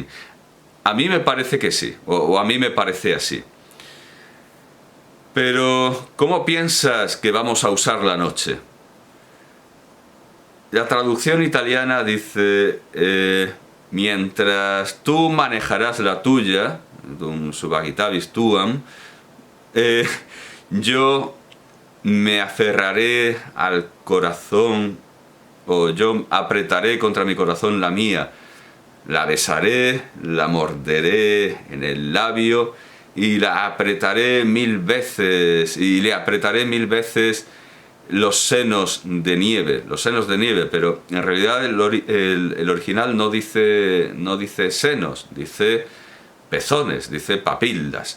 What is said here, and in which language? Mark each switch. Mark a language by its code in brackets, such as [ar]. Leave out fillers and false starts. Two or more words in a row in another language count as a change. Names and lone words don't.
[es] A mí me parece que sí, o a mí me parece así. Pero, ¿cómo piensas que vamos a usar la noche? La traducción italiana dice, mientras tú manejarás la tuya, [la] dum subagitavis tuam, [es] yo me aferraré al corazón, o yo apretaré contra mi corazón la mía, la besaré, la morderé en el labio y la apretaré 1000 veces, y le apretaré 1000 veces los senos de nieve, pero en realidad el original no dice senos, dice pezones, dice papillas.